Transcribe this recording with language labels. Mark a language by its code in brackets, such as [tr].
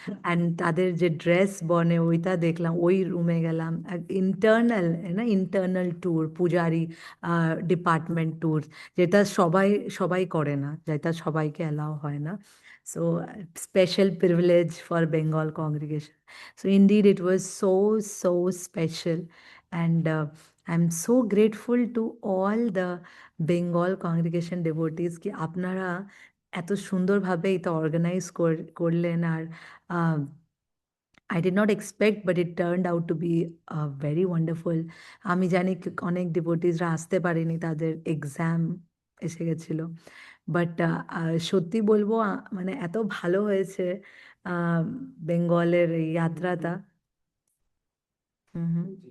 [bn] And তাদের যে dress বনে ওইটা দেখলাম, ওই রুমে গেলাম, ইন্টারনাল না, ইন্টারনাল ট্যুর, পূজারি ডিপার্টমেন্ট ট্যুর, যেটা সবাই সবাই করে না, যেটা সবাইকে অ্যালাউ হয় না। [en] So special privilege for Bengal congregation. So indeed, it was so special, and I'm so grateful to all the Bengal congregation devotees [bn] কি আপনারা এত সুন্দরভাবে এটা অর্গানাইজ করলেন। আর [en] I did not expect, but it turned out to be very wonderful. [bn] আমি জানি অনেক ডিভোটিসরা আসতে পারেনি, তাদের এক্সাম এসে গেছিল, বাট সত্যি বলবো মানে এত ভালো হয়েছে বেঙ্গলের এই যাত্রাটা। হুম হুম।